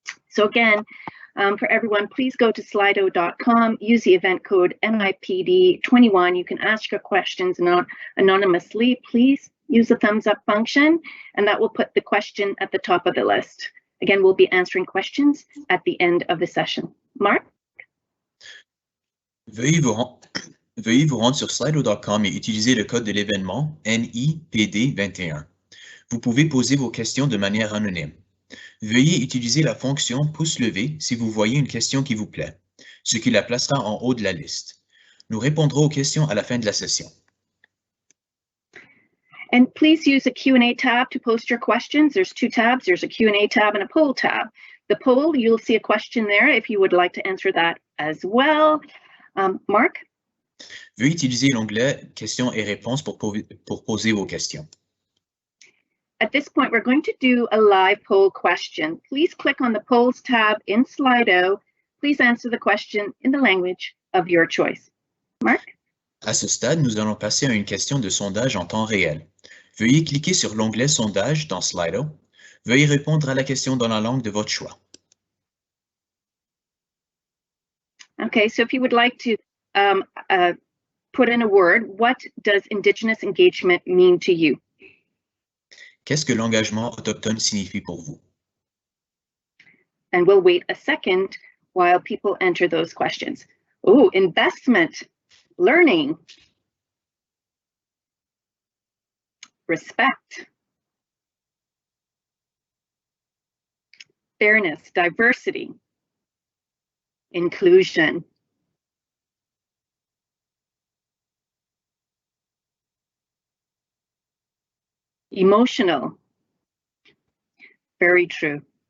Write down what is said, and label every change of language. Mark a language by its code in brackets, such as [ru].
[en] So again, for everyone, please go to slido.com, use the event code NIPD21. You can ask your questions anonymously. Please use the thumbs up function, and that will put the question at the top of the list. Again, we'll be answering questions at the end of the session. Mark? [fr] Veuillez vous rendre sur slido.com et utiliser le code de l'événement NIPD21. Vous pouvez poser vos questions de manière anonyme. Veuillez utiliser la fonction pouce levé si vous voyez une question qui vous plaît, ce qui la placera en haut de la liste. Nous répondrons aux questions à la fin de la session. [en] And please use the Q&A tab to post your questions. There's two tabs. There's a Q&A tab and a poll tab. The poll, you'll see a question there if you would like to answer that as well. Mark? [fr] Veuillez utiliser l'onglet questions et réponses pour poser vos questions. [en] At this point, we're going to do a live poll question. Please click on the polls tab in Slido. Please answer the question in the language of your choice. Mark? [fr] À ce stade, nous allons passer à une question de sondage en temps réel. Veuillez cliquer sur l'onglet sondage dans Slido. Veuillez répondre à la question dans la langue de votre choix. [en] Okay, so if you would like to put in a word, what does Indigenous engagement mean to you? [fr] Qu'est-ce que l'engagement autochtone signifie pour vous? [en] And we'll wait a second while people enter those questions. Oh, investment, learning, respect, fairness, diversity, inclusion, emotional. Very true.